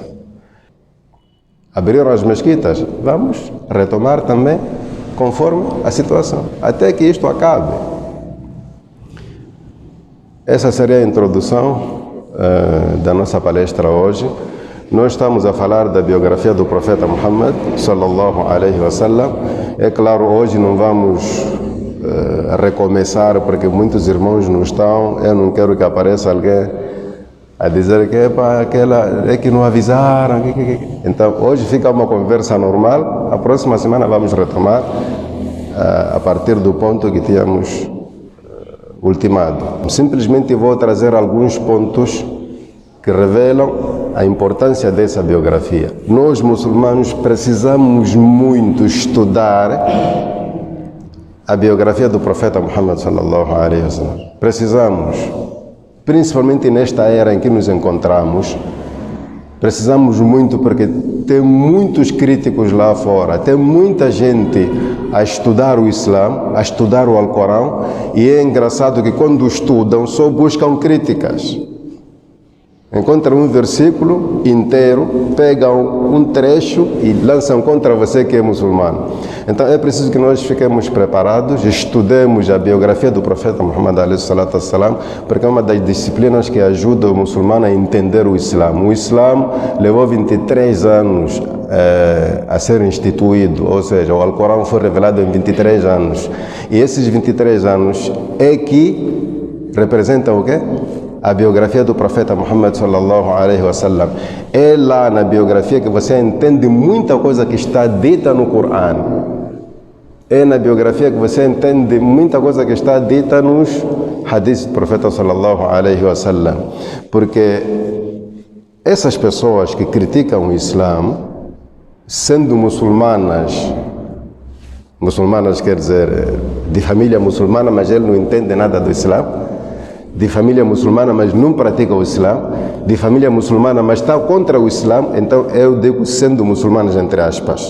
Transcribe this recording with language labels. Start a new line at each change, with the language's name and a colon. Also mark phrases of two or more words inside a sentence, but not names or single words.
Portuguese: Abriram as mesquitas, vamos retomar também conforme a situação, até que isto acabe. Essa seria a introdução da nossa palestra hoje. Nós estamos a falar da biografia do profeta Muhammad,
Arabic: صلى الله عليه وسلم.
Portuguese: É claro, hoje não vamos recomeçar, porque muitos irmãos não estão. Eu não quero que apareça alguém a dizer que é que não avisaram. Então, hoje fica uma conversa normal. A próxima semana vamos retomar a partir do ponto que tínhamos ultimado. Simplesmente vou trazer alguns pontos que revelam a importância dessa biografia. Nós, muçulmanos, precisamos muito estudar a biografia do profeta Muhammad
Arabic: صلى الله عليه وسلم.
Portuguese: Precisamos, principalmente nesta era em que nos encontramos, Precisamos muito porque tem muitos críticos lá fora, tem muita gente a estudar o Islã, a estudar o Alcorão, e é engraçado que quando estudam só buscam críticas. Encontram um versículo inteiro, pegam um trecho e lançam contra você que é muçulmano. Então é preciso que nós fiquemos preparados, estudemos a biografia do profeta Muhammad
Arabic: عليه الصلاة والسلام,
Portuguese: porque é uma das disciplinas que ajuda o muçulmano a entender o Islã. O Islã levou 23 anos a ser instituído, ou seja, o Alcorão foi revelado em 23 anos. E esses 23 anos é que representam o quê? A biografia do profeta Muhammad
Arabic: صلى الله عليه وسلم.
Portuguese: É lá na biografia que você entende muita coisa que está dita no Corão. É na biografia que você entende muita coisa que está dita nos hadiths do profeta
Arabic: صلى الله عليه وسلم.
Portuguese: Porque essas pessoas que criticam o Islã, sendo muçulmanas quer dizer, de família muçulmana, mas ele não entende nada do Islã, de família muçulmana, mas não pratica o Islã, de família muçulmana, mas está contra o Islã, então eu digo sendo muçulmanas, entre aspas.